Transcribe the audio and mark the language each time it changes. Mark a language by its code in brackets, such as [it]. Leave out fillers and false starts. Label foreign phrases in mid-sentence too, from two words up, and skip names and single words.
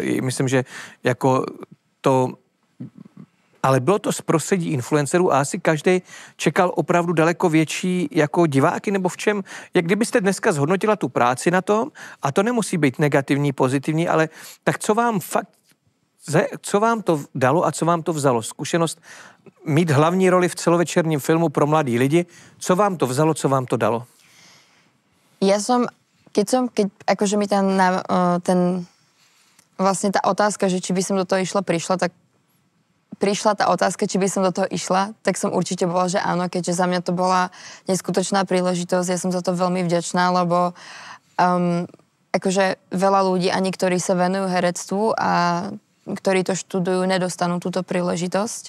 [cs] Myslím, že jako to, ale bylo to z prostředí influencerů a asi každý čekal opravdu daleko větší jako diváky, nebo v čem, jak kdybyste dneska zhodnotila tu práci na tom, a to nemusí být negativní, pozitivní, ale tak co vám fakt, co vám to dalo a co vám to vzalo? Zkušenost mít hlavní roli v celovečerním filmu pro mladý lidi, co vám to vzalo, co vám to dalo? [sk] Keď akože mi ten vlastne tá otázka, že či by som do toho prišla, tak prišla tá otázka, či by som do toho išla, tak som určite bola, že áno, keďže za mňa to bola neskutočná príležitosť, ja som za to veľmi vďačná, lebo akože veľa ľudí, ani ktorí sa venujú herectvu a ktorí to študujú, nedostanú túto príležitosť.